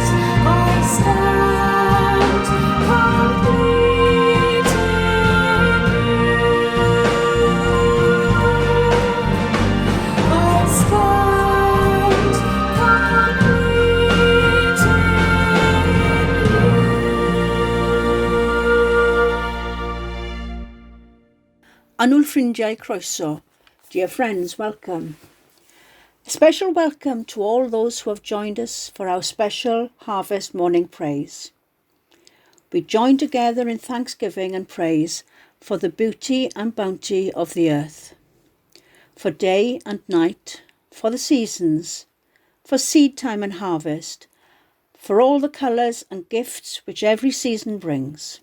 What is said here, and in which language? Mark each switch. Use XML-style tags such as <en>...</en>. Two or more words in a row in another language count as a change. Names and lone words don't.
<en>I stand complete in you. I stand complete in you.</en> <cy>Anwl ffrindiau croeso.</cy> <en>Dear friends, welcome. A special welcome to all those who have joined us for our special Harvest Morning Praise. We join together in thanksgiving and praise for the beauty and bounty of the earth, for day and night, for the seasons, for seed time and harvest, for all the colours and gifts which every season brings.</en>